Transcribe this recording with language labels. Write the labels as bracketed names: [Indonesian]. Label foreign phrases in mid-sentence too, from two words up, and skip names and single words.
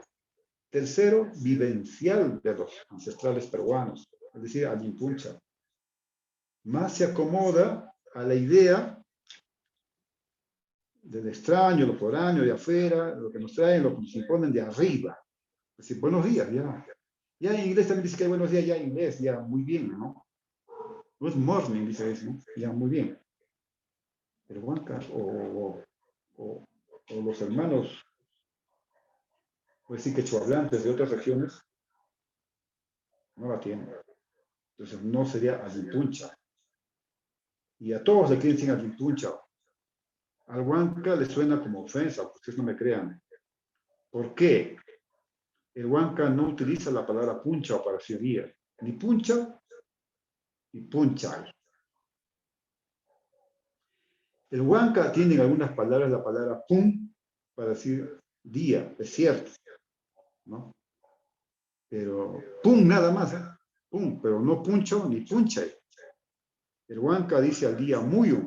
[Spanish] Tercero, vivencial de los ancestrales peruanos, es decir, a Yimpuncha. Más se acomoda a la idea del extraño, lo foráneo de afuera, lo que nos traen, lo que nos imponen de arriba. Es decir, buenos días, ya. Ya en inglés también dice que hay buenos días, ya en inglés, ya muy bien, ¿no? [English] Good morning, [Spanish] dice eso, ¿no? Ya muy bien. Pero Huanca o los hermanos, pues sí, quechohablantes de otras regiones, no la tienen. Entonces no sería Ayimpuncha. Y a todos le quieren decir Ayimpuncha. Al Huanca le suena como ofensa, ustedes no me crean. ¿Por qué? El Huanca no utiliza la palabra puncha o parecería. Ni puncha, ni punchay. El Huanca tiene en algunas palabras la palabra pum para decir día, es cierto, ¿no? Pero pum nada más, ¿eh? Pum, pero no puncho ni punchay. El Huanca dice al día muyo.